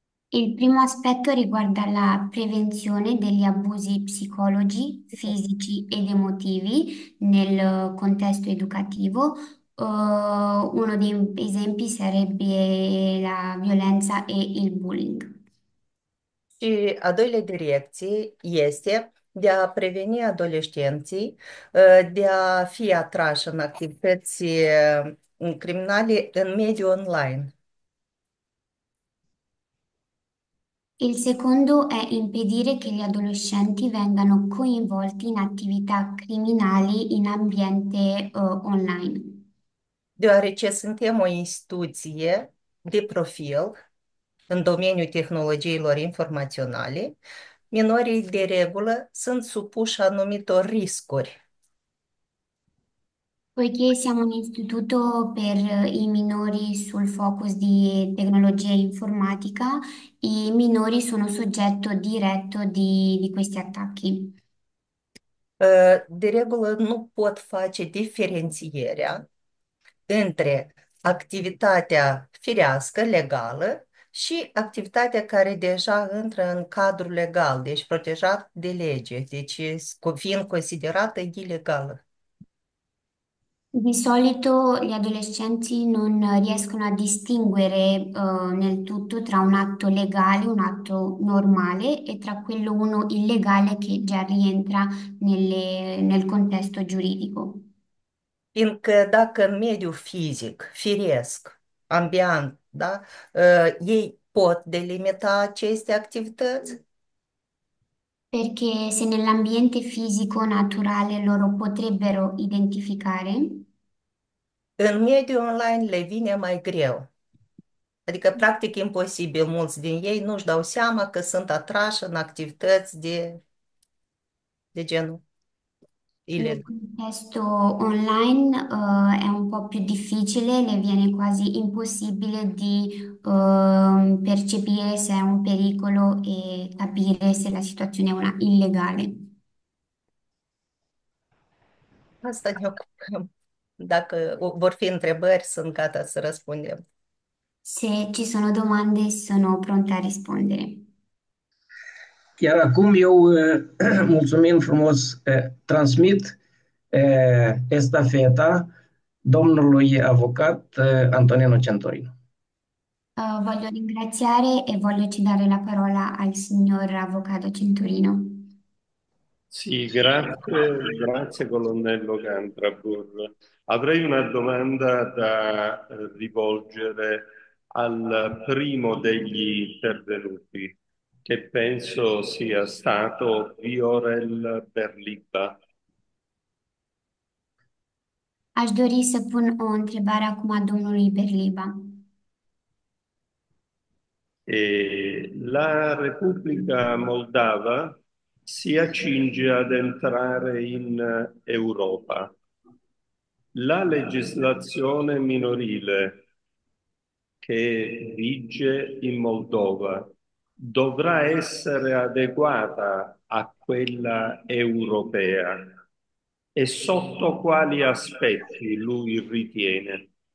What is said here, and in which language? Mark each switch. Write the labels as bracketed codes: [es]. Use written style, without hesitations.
[it] Il primo aspetto riguarda la prevenzione degli abusi psicologi, fisici ed emotivi nel contesto educativo. Uno dei esempi sarebbe la violenza e il bullying. [ro] Și a doilea direcție este de a preveni adolescenții de a fi atrași în activități criminale în mediul online. [it] Il secondo è impedire che gli adolescenti vengano coinvolti in attività criminali in ambiente online. [ro] Deoarece suntem o instituție de profil în domeniul tehnologiilor informaționale, minorii de regulă sunt supuși anumitor riscuri. [it] Poiché siamo un istituto per i minori sul focus di tecnologia informatica, i minori sono soggetto diretto di questi attacchi. [ro] De regulă nu pot face diferențierea între activitatea firească, legală, și activitatea care deja intră în cadrul legal, deci protejat de lege, deci fiind considerată ilegală. [it] Di solito gli adolescenti non riescono a distinguere nel tutto tra un atto legale, un atto normale e tra quello uno illegale che già rientra nel contesto giuridico. [ro] Fiindcă dacă în mediul fizic, firesc, ambiant, da, ei pot delimita aceste activități, [it] Perché se nell'ambiente fisico naturale loro potrebbero identificare, [ro] în mediul online le vine mai greu. Adică, practic, imposibil. Mulți din ei nu-și dau seama că sunt atrași în activități de genul [it] nel [ro] ilegal. [it] contesto online è un po' più difficile, le viene quasi impossibile di percepire se è un pericolo e capire se la situazione è una illegale. [ro] Asta ne ocupăm. Dacă vor fi întrebări, sunt gata să răspundem. [it] Se ci sono domande, sono pronta a rispondere. [ro] Chiar acum eu, mulțumim frumos, transmit estafeta domnului avocat Antonino Centorino. [it] Voglio ringraziare e voglio cedere la parola al signor Avvocato Centurino. Sì, grazie colonnello Cantrabur. Avrei una domanda da rivolgere al primo degli intervenuti, che penso sia stato Viorel Berliba. [ro] Aș dori să pun o întrebare acum a domnului Berliba. [it] E la Repubblica Moldava si accinge ad entrare in Europa. La legislazione minorile che vige in Moldova dovrà essere adeguata a quella europea e sotto quali aspetti lui ritiene?